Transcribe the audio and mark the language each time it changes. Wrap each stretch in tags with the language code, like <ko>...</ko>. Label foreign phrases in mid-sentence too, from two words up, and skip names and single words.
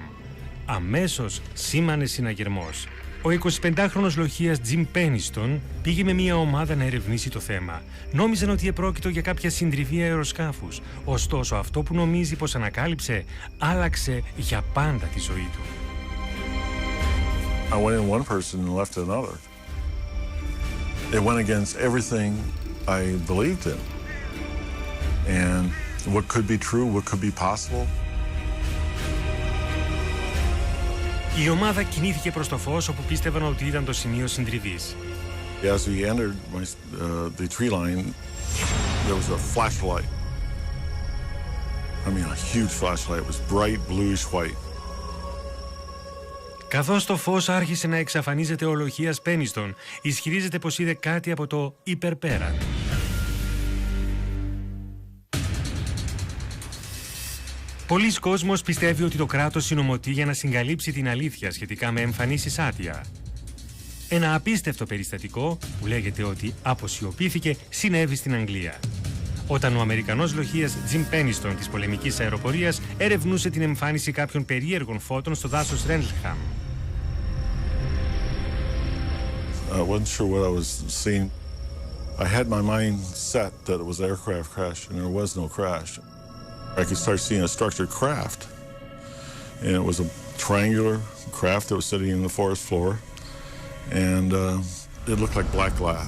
<el>Αμέσως σήμανε συναγερμός. Ο 25χρονος λοχείας Jim Penniston πήγε με μια ομάδα να ερευνήσει το θέμα. Νόμιζαν ότι επρόκειτο για κάποια συντριβή αεροσκάφους. Ωστόσο, αυτό που νομίζει πως ανακάλυψε άλλαξε για πάντα τη ζωή του.</el> <en>I went in one person and left another. It went against everything I believed in. And what could be true, what could be possible.</en> <el>Η ομάδα κινήθηκε προς το φως όπου πίστευαν ότι ήταν το σημείο συντριβής.</el> <en>As we entered the tree line, there was a flashlight. I mean, a huge flashlight. It was bright bluish white.</en> <el>Καθώς το φως άρχισε να εξαφανίζεται, ο λοχείας Πένιστον ισχυρίζεται πως είδε κάτι από το υπερπέραν. Πολλοί κόσμος πιστεύει ότι το κράτος συνομωτεί για να συγκαλύψει την αλήθεια σχετικά με εμφανίσεις ATIA. Ένα απίστευτο περιστατικό που λέγεται ότι αποσιωπήθηκε συνέβη στην Αγγλία, όταν ο Αμερικανός λοχείας Jim Penniston της πολεμικής αεροπορίας ερευνούσε την εμφάνιση κάποιων περίεργων φώτων στο δάσος Ρέντλεχαμ.</el> <en>I wasn't sure what I was seeing. I had my mind set that it was an aircraft crash, and there was no crash. I could start seeing a structured craft, and it was a triangular craft that was sitting in the forest floor, and it looked like black glass.</en>